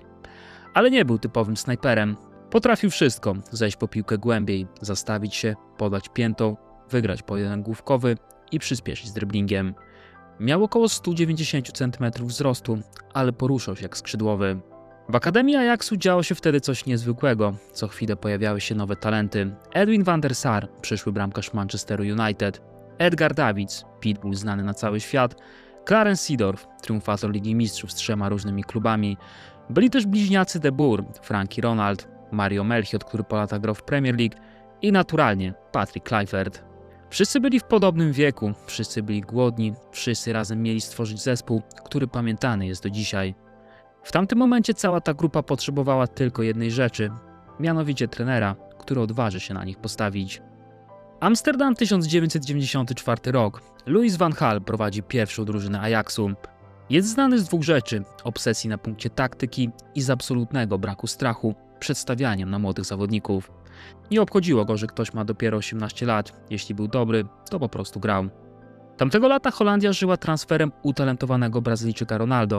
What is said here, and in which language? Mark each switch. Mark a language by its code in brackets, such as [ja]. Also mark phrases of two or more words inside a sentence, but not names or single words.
[pl] Ale nie był typowym snajperem. Potrafił wszystko: zejść po piłkę głębiej, zastawić się, podać piętą, wygrać pojedynek główkowy i przyspieszyć z driblingiem. Miał około 190 cm wzrostu, ale poruszał się jak skrzydłowy. W Akademii Ajaxu działo się wtedy coś niezwykłego. Co chwilę pojawiały się nowe talenty. Edwin van der Sar, przyszły bramkarz Manchesteru United, Edgar Davids, pitbull znany na cały świat, Clarence Seedorf, triumfator Ligi Mistrzów z 3 różnymi klubami. Byli też bliźniacy De Boer, Frankie Ronald, Mario Melchiot, który po latach grał w Premier League i naturalnie Patrick Kluivert. Wszyscy byli w podobnym wieku, wszyscy byli głodni, wszyscy razem mieli stworzyć zespół, który pamiętany jest do dzisiaj. W tamtym momencie cała ta grupa potrzebowała tylko jednej rzeczy, mianowicie trenera, który odważy się na nich postawić. Amsterdam, 1994 rok. Louis van Gaal prowadzi pierwszą drużynę Ajaxu. Jest znany z dwóch rzeczy: obsesji na punkcie taktyki i z absolutnego braku strachu przed stawianiem na młodych zawodników. Nie obchodziło go, że ktoś ma dopiero 18 lat. Jeśli był dobry, to po prostu grał. Tamtego lata Holandia żyła transferem utalentowanego Brazylijczyka Ronaldo.